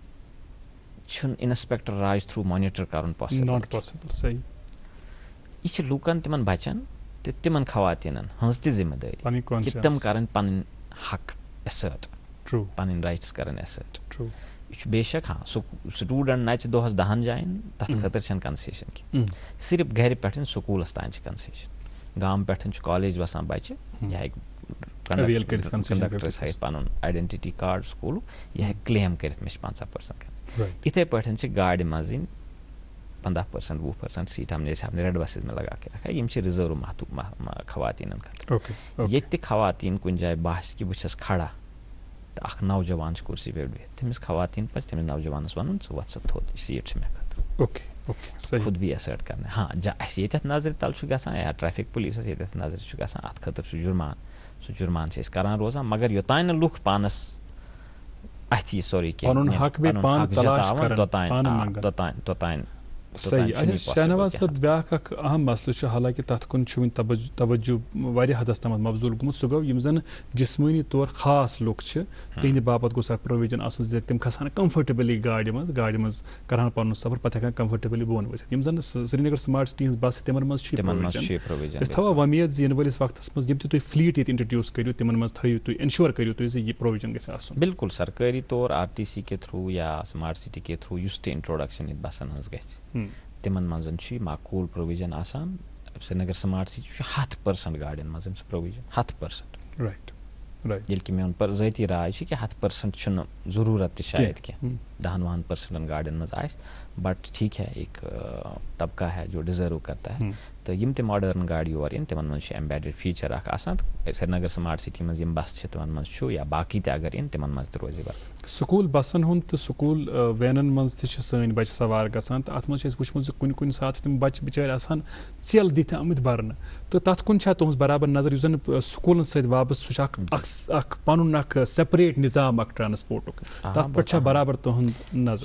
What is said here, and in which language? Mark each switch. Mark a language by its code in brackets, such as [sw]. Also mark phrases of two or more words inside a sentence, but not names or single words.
[ks] چھُنہٕ انسپیکٹر راج [en] through monitor [ks] کرُن پاسبل یہِ چھِ لوٗکن تِمن بچن تہٕ تِمن خواتیٖنن ہٕنٛز تہِ ذمہٕ دٲری کہِ تِم کرن پنٕنۍ حق ایسٲٹ پنٕنۍ رایٹس کرن ایسٲٹ یہِ چھُ بے شک ہاں سٹوٗڈنٹ نژِ دۄہس 10 جاین تتھ خٲطرٕ چھنہٕ کنسیشن کینٛہہ صرف گرِ پٮ۪ٹھ سکوٗلس تام چھِ کنسیشن گامہٕ پٮ۪ٹھ چھُ کالیج وسان بچہِ یہِ ہیٚکہِ کنڈکٹرس ہایہِ پنُن آیڈنٹٹی کارڈ سکوٗلُک یہِ ہیٚکہِ کلیم کٔرِتھ مےٚ چھِ 50% کران یِتھے پٲٹھۍ چھِ گاڑِ منٛز یِنۍ 15% 20% [ur] سیٹ ہم نے ریڈ بسز میں لگا کے رکھا ہے [ks] یم چھِ ریزرو خواتیٖنن خٲطرٕ ییٚتہِ تہِ خواتیٖن کُنہِ جایہِ باسہِ کہِ بہٕ چھَس کھڑا تہٕ اکھ نوجوان چھُ کُرسی پٮ۪ٹھ بِہِتھ تٔمِس خواتیٖن پَزِ تٔمِس نوجوانس وَنُن ژٕ وَتھ سا تھوٚد یہِ سیٖٹ چھِ مےٚ خٲطرٕ خود بھی ایسٲٹ کرنہٕ ہاں اَسہِ ییٚتٮ۪تھ نظرِ تل چھُ گژھان یا ٹریفک پُلیٖسس ییٚتٮ۪تھ نظرِ چھُ گژھان اَتھ خٲطرٕ چھُ جُرمان سُہ جُرمان چھِ أسۍ کران روزان مگر یوٚتانۍ نہٕ لُکھ پانس اَتھِ یہِ سورُے کینٛہہ توٚتانۍ صحیح. اچھا شاہنواز صٲب بیٛاکھ اکھ اہم مسلہٕ چھُ حالانکہِ تَتھ کُن چھُ وٕنہِ توجہ واریاہ حدس تامَتھ مبذوٗل گوٚمُت سُہ گوٚو یِم زن جسمٲنی طور خاص لُکھ چھِ تِہنٛدِ باپتھ گوٚژھ اکھ پرووِجن آسُن زِ تِم کھسہن کمفٲٹیبلی گاڑِ منٛز کرہن پنُن سفر پتہٕ ہٮ۪کن کمفٲٹیبلی بۄن ؤسِتھ. یِم زن سرینگر سمارٹ سٹی ہٕنٛز بس تِمن منٛز چھُ أسۍ تھاوو وۄمید زِ یِنہٕ وٲلِس وقتس منٛز یِم تہِ تُہۍ فلیٖٹ ییٚتہِ انٹرڈیوٗس کٔرِو تِمن منٛز تھٲیِو تُہۍ انشور کٔرِو تُہۍ زِ یہِ پرووِجن گژھِ آسُن. بالکل سرکٲری طور RTC کے تھرو یا سمارٹ سٹی کے تھرو یُس تہِ انٹروڈکشن ییٚتہِ بسن ہٕنٛز گژھِ تِمن منٛز چھُ معقوٗل پرووِجن آسان. سرینگر سمارٹ سٹی چھُ 100% گاڑٮ۪ن منٛز أمِس پرووِجن 100%. رایٹ ییٚلہِ کہِ میون ذٲتی راے چھِ کہِ 100% چھُنہٕ ضروٗرت تہِ شاید کینٛہہ 10-20% گاڑٮ۪ن منٛز آسہِ [ur] بٹ ٹھیک ہے ایک طبقہ ہے جو ڈِزٲرو کرتا ہے [ks] تہٕ یِم تہِ ماڈٲرن گاڑِ یور یِن تِمن منٛز چھُ [en] embedded feature [ks] اکھ آسان تہٕ سرینگر سمارٹ سٹی منٛز یِم بس چھِ تِمن منٛز چھُ یا باقٕے تہِ اگر یِن تِمن منٛز تہِ روزِ برقرار. سکوٗل بسن ہُنٛد تہٕ سکوٗل وینن منٛز تہِ چھِ سٲنۍ بچہِ سوار گژھان تہٕ اتھ منٛز چھِ اَسہِ وٕچھمُت زِ کُنہِ کُنہِ ساتہٕ چھِ تِم بچہِ بِچٲرۍ آسان ژٮ۪ل دِتھ آمٕتۍ برنہٕ تہٕ تتھ کُن چھا تُہنٛز برابر نظر یُس زن سکوٗلن سۭتۍ وابستہٕ سُہ چھُ اکھ پنُن اکھ سیپریٹ نظام اکھ ٹرانسپورٹُک تتھ پٮ۪ٹھ چھا برابر تُہنٛد نظر؟